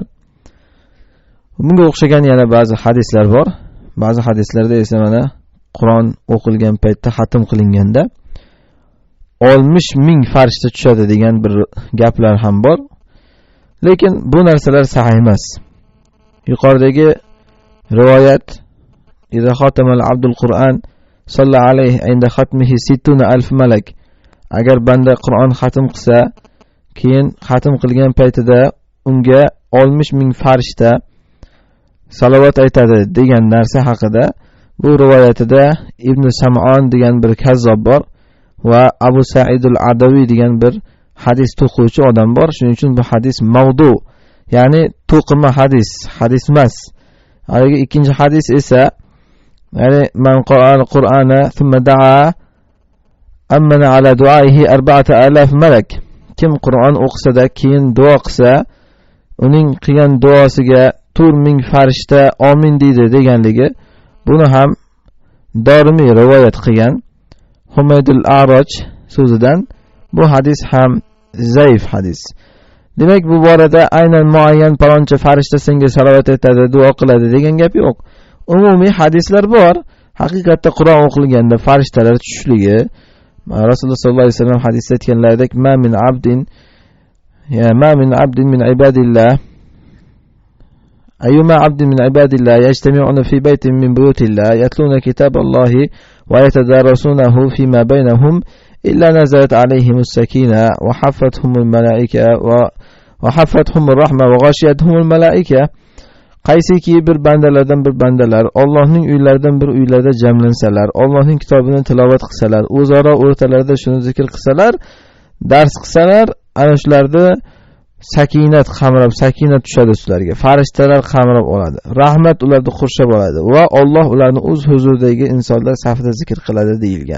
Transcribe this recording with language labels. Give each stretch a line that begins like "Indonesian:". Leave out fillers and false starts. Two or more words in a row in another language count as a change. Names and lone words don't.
Uzbek: Bunga o'xshagan yana ba'zi hadislar bor. Ba'zi hadislarda esa mana Qur'on o'qilgan paytda xatm qilinganda 60,000 farishta tushadi degan bir gaplar ham bor. Lekin bu narsalar sahih emas. Yuqoridagi rivoyat
Arabic: إذا ختم العبد القرآن صلى عليه عند ختمه 60,000 malak.
Uzbek: Agar banda Qur'on xatm qilsa, keyin xatm qilgan paytida unga 60,000 farishta salovat aytadi degan narsa haqida bu rivoyatida Ibn Sam'on degan bir kazzob bor va Abu Sa'id al-Adaviy degan bir hadis to'quvchi odam bor. Shuning uchun bu hadis mavdu, ya'ni to'qima hadis emas. Haligi ikkinchi hadis esa yani
Arabic: من قرأ القرآن ثم دعا أمن على دعائه 4000 ملك.
Uzbek: Kim Qur'on o'qisa-da keyin duo qilsa, uning qilgan duosiga 4000 farishta amin deydi deganligi. Buni ham Dorimi rivoyat qilgan Humaydul A'raj so'zidan. Bu hadis ham zaif hadis. Demak, bu borada aynan muayyan paloncha farishta senga salovat aytadi, duo qiladi degan gap yo'q. Umumiy hadislar bor. Haqiqatda Qur'on o'qilganda farishtalar tushishligi, Rasululloh sollallohu alayhi vasallam hadisda aytganlaridek
Arabic: ما من عبد من عباد الله أيما عبد من عباد الله يجتمعون في بيت من بيوت الله يتلون كتاب الله ويتدارسونه فيما بينهم إلا نزلت عليهم السكينة وحفتهم الملائكة وحفتهم الرحمة وغشيتهم الملائكة.
Uzbek: Qaysiki bir bandalar Allohning uylaridan bir uylarda jamlansalar, Allohning kitobini tilovat qilsalar, o'zaro o'rtalarida shuni zikr qilsalar, dars qilsalar, ana shularda sakinat tushadi ularga. Farishtalar qamrab oladi. Rahmat ularni qurshab oladi va Alloh ularni o'z huzuridagi insonlar safida zikr qiladi deyilgan.